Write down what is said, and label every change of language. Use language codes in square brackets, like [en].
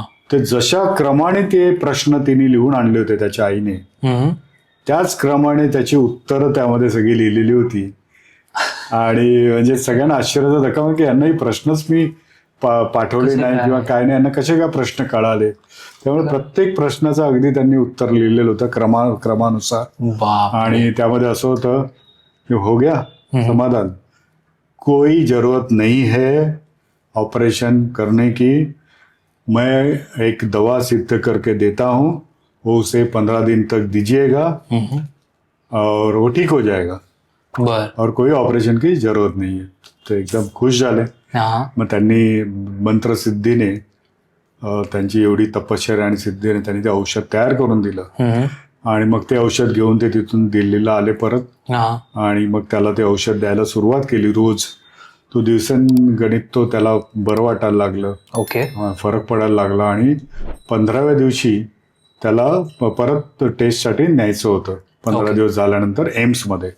[mr] ते जशा क्रमाने ते प्रश्न तिने लिहून आणले होते त्याच्या आईने त्याच क्रमाने त्याची उत्तरं त्यामध्ये सगळी लिहिलेली होती. आणि म्हणजे सगळ्यांना आश्चर्याचा धक्का म्हणजे यांनाही प्रश्नच मी पाठवले नाही किंवा काय नाही, यांना कसे काय प्रश्न कळाले. त्यामुळे प्रत्येक प्रश्नाचं अगदी त्यांनी उत्तर लिहिलेलं होतं क्रमानुसार. आणि त्यामध्ये असं होतं की [hi] हो गया समाधान, कोई जरूरत नहीं है ऑपरेशन करने की, मैं एक दवा सिद्ध करके देता हूँ, वो उसे 15 दिन तक दीजिएगा और वो ठीक हो जाएगा और कोई ऑपरेशन की जरूरत नहीं है. [mr] तो एकदम खुश झाले. मग त्यांनी मंत्रसिद्धीने त्यांची एवढी तपश्चर्या आणि सिद्धीने त्यांनी ते औषध तयार करून दिलं आणि मग ते औषध घेऊन ते तिथून दिल्लीला आले परत आणि मग त्याला ते औषध द्यायला सुरुवात केली रोज. तो दिवसेंगणित तो त्याला बरं वाटायला लागलं. फरक पडायला लागला आणि 15व्या दिवशी त्याला परत टेस्टसाठी न्यायचं होतं 15 दिवस झाल्यानंतर एम्समध्ये.